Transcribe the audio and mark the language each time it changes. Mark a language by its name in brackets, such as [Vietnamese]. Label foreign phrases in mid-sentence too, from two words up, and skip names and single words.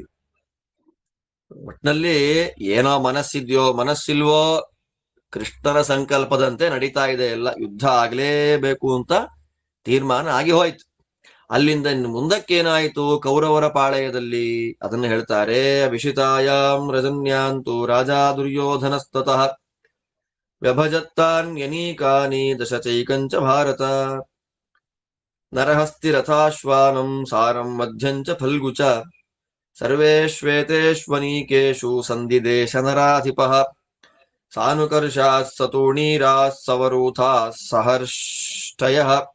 [Kannada] ಒಟ್ನಲ್ಲಿ ಏನೋ ಮನಸ್ಸಿದ್ಯೋ ಮನಸ್ಸಿಲ್ವೋ ಕೃಷ್ಣನ ಸಂಕಲ್ಪದಂತೆ ನಡೀತಾ ಇದೆ, ಎಲ್ಲ ಯುದ್ಧ ಆಗ್ಲೇಬೇಕು ಅಂತ ತೀರ್ಮಾನ ಆಗಿ ಹೋಯ್ತು. ಅಲ್ಲಿಂದ ಇನ್ನು ಮುಂದಕ್ಕೇನಾಯಿತು ಕೌರವರ ಪಾಳೆಯದಲ್ಲಿ ಅದನ್ನು ಹೇಳ್ತಾರೆ. [Sanskrit] ವಿಷಿತಾಯಾಂ ರಜನ್ಯಾಂತು ರಾಜಾ ದುರ್ಯೋಧನಸ್ತತಃ ವ್ಯಭಜತ್ತಾನ್ಯನೀಕಾನಿ ದಶಚೈಕಂಚ ಭಾರತ ನರಹಸ್ತಿರಥಾಶ್ವಾನಂ ಸಾರಂ ಮಧ್ಯಂಚ ಫಲ್ಗುಚ ಸರ್ವೇಶ್ವೇತೇಶ್ವನೀಕೇಶು ಸಂಧಿದೇಶ ನರಾಧಿಪಃ ಸಾನುಕರ್ಷಾತ್ ಸತೂಣೀರಾತ್ ಸವರೂಥಾಃ ಸಹರ್ಷಯಃ